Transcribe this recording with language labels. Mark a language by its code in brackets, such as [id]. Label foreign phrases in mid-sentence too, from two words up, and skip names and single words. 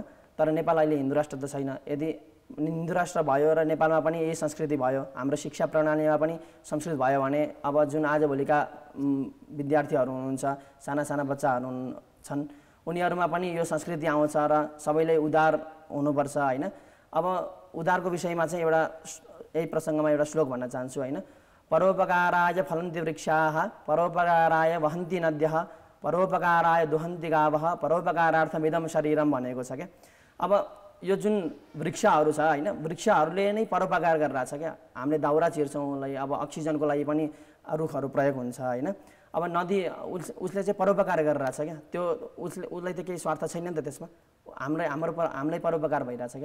[ne] तर नेपाल अहिले हिन्दू राष्ट्र त छैन। यदि हिन्दू राष्ट्र भयो र नेपालमा पनि यही संस्कृति भयो, हाम्रो शिक्षा प्रणालीमा पनि संस्कृत भयो भने अब जुन आजभोलिका विद्यार्थीहरू हुनुहुन्छ, साना साना बच्चाहरू छन्, उनीहरूमा पनि यो संस्कृति आउँछ र सबैले उदार हुनुपर्छ होइन। अब उदारको विषयमा चाहिँ एउटा यही प्रसङ्गमा एउटा श्लोक भन्न चाहन्छु होइन। [sa] परोपकाराय फलन्ति वृक्षाः, परोपकाराय वहन्ति नद्यः, परोपकाराय दुहन्ति गावः, परोपकारार्थमिदं शरीरम [ne] भनेको छ क्या। अब यो जुन वृक्षहरू छ होइन, वृक्षहरूले नै परोपकार गरिरहेछ क्या। हामीले दाउरा चिर्छौँ उसलाई, अब अक्सिजनको लागि पनि रुखहरू प्रयोग हुन्छ होइन। अब नदी उसले चाहिँ परोपकार गरिरहेछ क्या। त्यो उसलाई त केही स्वार्थ छैन नि त त्यसमा, हामीलाई परोपकार भइरहेछ क्या।